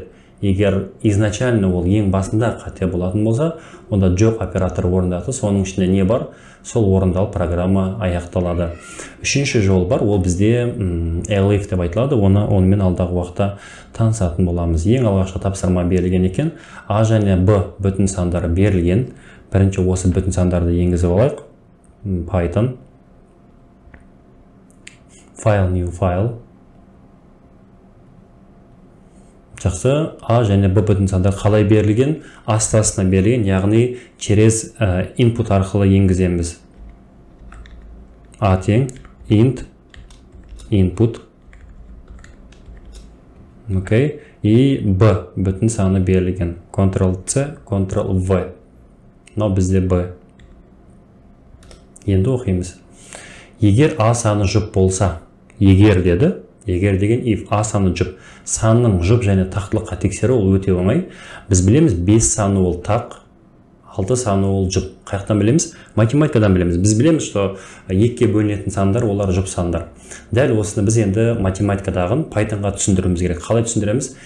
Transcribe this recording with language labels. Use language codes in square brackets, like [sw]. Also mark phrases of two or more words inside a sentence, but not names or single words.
[kk] Егер изначально ол ең басында қате болатын болса, онда жоқ оператор орындалады, соның ішінде не бар, сол орындалып программа аяқталады. Үшінші жол бар, ол бізде elif деп айтылады, онымен алдағы уақытта танысатын боламыз. Ең алғашқы тапсырма берілген екен, a және b бүтін сандары берілген. Бірінші осы бүтін сандарды енгізіп алайық. [en] Python file new file. [kk] Жақсы, a және b бүтін сандар қалай берілген? Астасына берілген, яғни через input арқылы енгіземіз. A тең [en] int input. [kk] И b бүтін саны берілген. Ctrl-C, Ctrl-V. Мынау бізде b. Енді оқимыз. Егер a саны жұп болса, егер деді, егер деген if a саны жұп, санның жұп және тақтылыққа тексеру ол өте оңай. Біз білеміз 5 саны ол тақ, 6 саны ол жұп. Қаяқтан білеміз? Математикадан білеміз. Біз білеміз, что екіге бөлінетін сандар олар жұп сандар. Дәл осыны біз енді математикадағын Pythonға түсіндіруіміз керек.